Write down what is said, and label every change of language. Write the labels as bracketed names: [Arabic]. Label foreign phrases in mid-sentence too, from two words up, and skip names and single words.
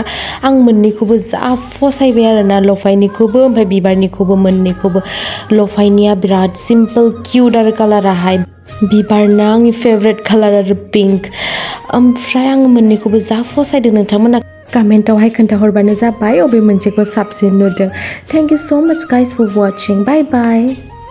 [Bodo] आं मोननैखौबो जा फसायबाय आरोना लफायनिखौबो ओमफ्राय बिबारनिखौबो मोननैखौबो। लफायनिया बिराद [English] simple cute [Bodo] आरो कालाराहाय। बिबारना आंनि [English] favourite colour [Bodo] आरो पिंक। ओमफ्राय आं मोननैखौबो जा फसायदों। नोंथांमोना कमेन्टावहाय खोन्थाहरबानो जाबाय अबे मोनसेखौ साबसिन नुदों। [English] Thank you so much guys for watching. Bye bye.